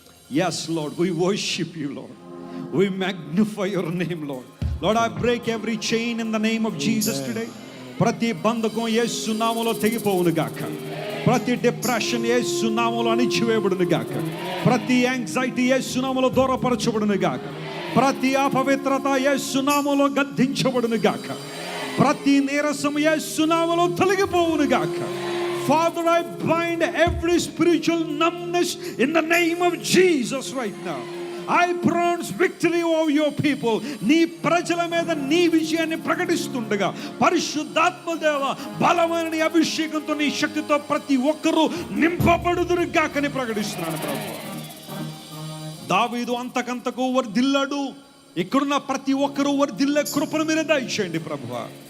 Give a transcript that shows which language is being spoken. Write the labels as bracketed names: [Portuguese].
[English] Yes, Lord, we worship you, Lord. We magnify your name, Lord. Lord, I break every chain in the name of Jesus today. [Telugu] ప్రతి బంధకం యేసు నామములో తెగిపోవును గాక. ప్రతి depression యేసు నామములో అణిచివేయబడును గాక. ప్రతి anxiety యేసు నామములో దూరపరచబడును గాక. ప్రతి అపవిత్రత యేసు నామములో గద్దించబడును గాక. ప్రతి నీరసం యేసు నామములో తొలగిపోవును గాక. [English] Father, I bind every spiritual numbness in the name of Jesus right now. I pronounce victory over your people. [Telugu] నీ ప్రజల మీద నీ విజయాన్ని ప్రకటిస్తుండగా పరిశుద్ధాత్మ దేవ బలమైన నీ అభిషేకంతో నీ శక్తితో ప్రతి ఒక్కరూ నింపబడుదురు గాకని ప్రకటిస్తున్నాను ప్రభు. దావీదు అంతకంతకు వర్ధిల్లాడు. ఇక్కడున్న ప్రతి ఒక్కరూ వర్ధిల్లే కృపను మీరు దయచేయండి ప్రభువా.